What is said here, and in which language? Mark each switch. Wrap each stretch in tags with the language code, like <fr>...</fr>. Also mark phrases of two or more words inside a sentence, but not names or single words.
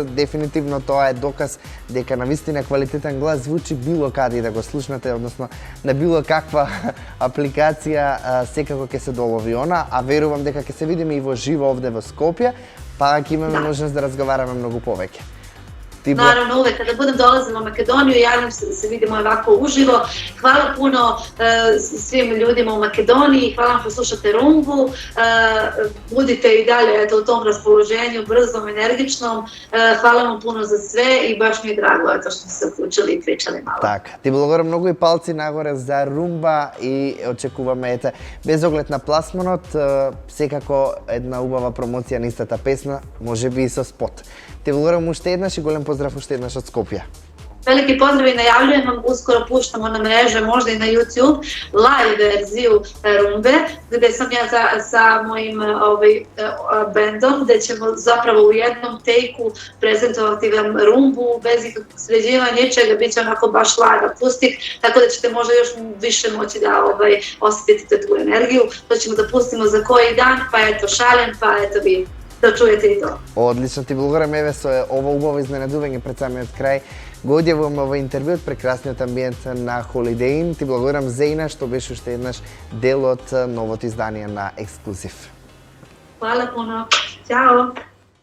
<mk>Дефинитивно тоа е доказ дека навистина квалитетен глас звучи било каде да го слушнете, односно на било каква апликација, секако ќе се долови она, а верувам дека ќе се видиме и во живо овде во Скопје, па ќе имаме можност да разговараме многу повеќе.</mk> <sr>Naravno, uvek kada budem dolazila u Makedoniju, javljam se da se vidimo ovako uživo. Hvala puno svim ljudima u Makedoniji, hvala vam što slušate Rumbu. Budite i dalje u tom raspoloženju, brzom, energičnom. Hvala vam puno za sve i baš mi je drago što ste se uključili i pričali malo.</sr> <mk>Така, ти благодарам многу и палци нагоре за Румба и очекуваме без оглед на пласманот, секако една убава промоција на истата песна, можеби и со спот. Ти благодарам уште еднаш и голем поздрав уште еднаш од Скопје.</mk> <sr>Veliki pozdrav i najavljujem vam, uskoro puštamo na mreže, možda i na YouTube, live verziju Rumbe, gde sam ja sa mojim bendom, gde ćemo zapravo u jednom tejku prezentovati vam Rumbu, bez ikakvog sređivanja, ničega, bit će onako baš live akustik, tako da ćete možda još više moći da osjetite tu energiju. To ćemo da pustimo za koji dan, pa eto šalem, pa eto vi</sr> <mk>да чуете и тоа. Одлично, ти благодарам еве со ова убаво изненадување пред самиот крај. Го одјавуваме во интервјуот прекрасниот амбиент на Holiday Inn. Ти благодарам Зена што беше уште еднаш дел од новото издание на Ексклузив.</mk> <sr>Хвала пуно. Ćao.</sr>